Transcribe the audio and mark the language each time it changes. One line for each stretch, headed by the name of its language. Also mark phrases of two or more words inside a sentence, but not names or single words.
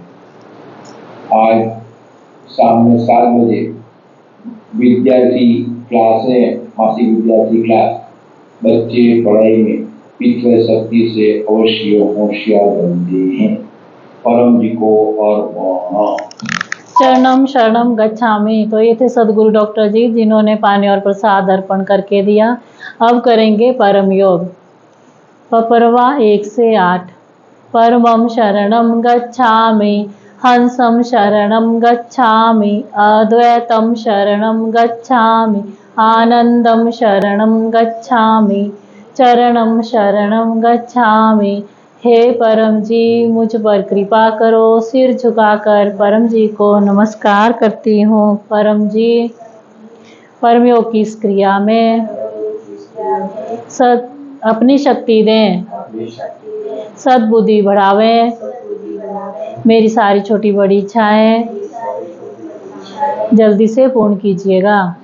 Hindi: आज शाम में 7 बजे विद्यार्थी क्लास है, मासिक विद्यार्थी क्लास। बच्चे पढ़ाई में पितृ शक्ति से अवश्य होशियार बनते हैं। परम जी को और
Sanskrit: चरणम शरणम गच्छामि।
Hindi: तो ये थे सदगुरु डॉक्टर जी, जिन्होंने पानी और प्रसाद अर्पण करके दिया। अब करेंगे परम योग। पपरवा 1 से 8।
Sanskrit: परमं शरणं गच्छामि, हंसं शरणं गच्छामि, अद्वैतं शरणं गच्छामि, आनंदं शरणं गच्छामि, चरणं शरणं गच्छामि।
Hindi: हे परम जी, मुझ पर कृपा करो। सिर झुकाकर परम जी को नमस्कार करती हूँ। परम जी, परम योग की इस क्रिया में अपनी शक्ति दें, सद्बुद्धि बढ़ावें, मेरी सारी छोटी बड़ी इच्छाएं जल्दी से पूर्ण कीजिएगा।